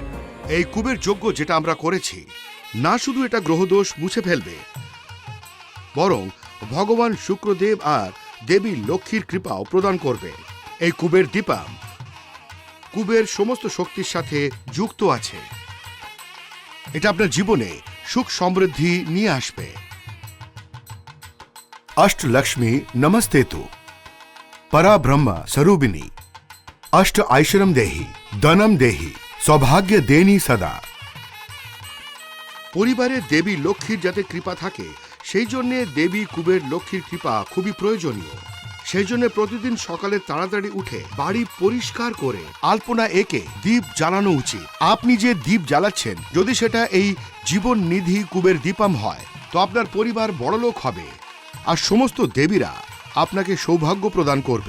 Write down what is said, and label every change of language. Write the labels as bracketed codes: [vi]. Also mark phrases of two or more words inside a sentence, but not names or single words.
[bn] এই কুবের যজ্ঞ যেটা আমরা করেছি, না শুধু এটা গ্রহদোষ মুছে ফেলবে, বরং ভগবান শুক্রদেব আর দেবী লক্ষ্মীর কৃপাও প্রদান করবে। এই কুবের দীপম কুবের সমস্ত শক্তির সাথে যুক্ত আছে। এটা আপনার জীবনে সুখ সমৃদ্ধি নিয়ে আসবে। [sa] अष्ट लक्ष्मी नमस्ते तु परा ब्रह्म स्वरूपिणी अष्ट ऐश्वर्यम देहि धनम देहि सौभाग्य देनी सदा। [bn] পরিবারে দেবী লক্ষ্মীর যাতে কৃপা থাকে, সেই জন্য দেবী কুবের লক্ষ্মীর কৃপা খুবই প্রয়োজনীয়। সেই জন্য প্রতিদিন সকালে তাড়াতাড়ি উঠে বাড়ি পরিষ্কার করে আলপনা এঁকে দীপ জ্বালানো উচিত। আপনি যে দীপ জ্বালাচ্ছেন, যদি সেটা এই জীবন নিধি কুবের দীপম হয়, তো আপনার পরিবার বড়লোক হবে আর সমস্ত দেবীরা আপনাকে সৌভাগ্য প্রদান করবে।